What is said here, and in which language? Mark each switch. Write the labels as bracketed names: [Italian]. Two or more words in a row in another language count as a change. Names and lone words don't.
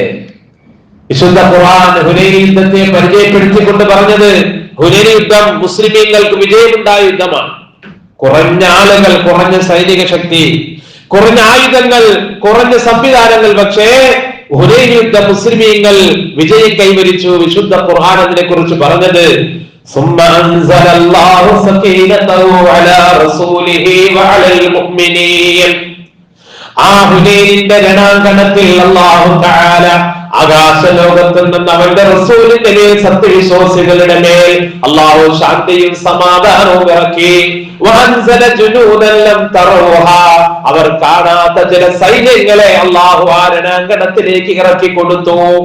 [Malayalam] വിശുദ്ധ ഖുർആൻ ഹുനൈൻ യുദ്ധത്തെ പരിചയപ്പെടുത്തിക്കൊണ്ട് പറഞ്ഞത്, ഹുനൈൻ യുദ്ധം മുസ്ലിമീങ്ങൾക്ക് വിജയമുണ്ടായ യുദ്ധമാണ്. കുറഞ്ഞ ആളുകൾ, കുറഞ്ഞ സൈനിക ശക്തി, കുറഞ്ഞ ആയുധങ്ങൾ, കുറഞ്ഞ സംവിധാനങ്ങൾ, പക്ഷേ ഹുനൈൻ യുദ്ധം മുസ്ലിമീങ്ങൾ വിജയം കൈവരിച്ചു. വിശുദ്ധ ഖുർആൻ അതിനെ കുറിച്ച് പറഞ്ഞത്, [Arabic] ثم أنزل الله سكينته على رسوله وعلى المؤمنين. [Malayalam] ആ ഹുനൈനിന്റെ രണാങ്കണത്തിൽ [Arabic] الله تعالى [Malayalam] ആകാശലോകത്തിൽ നിന്ന് അവന്റെ റസൂലിന്റെ മേൽ, സത്യവിശ്വാസികളുടെ മേൽ അല്ലാഹു ശാന്തിയും സമാധാനവും ഇറക്കി. [Arabic] وأنزل جنودا لم تروها, [Malayalam] അവർ കാണാത്ത ചില സൈന്യങ്ങളെ അല്ലാഹു ആ രണാങ്കണത്തിലേക്ക് ഇറക്കി കൊടുത്തു.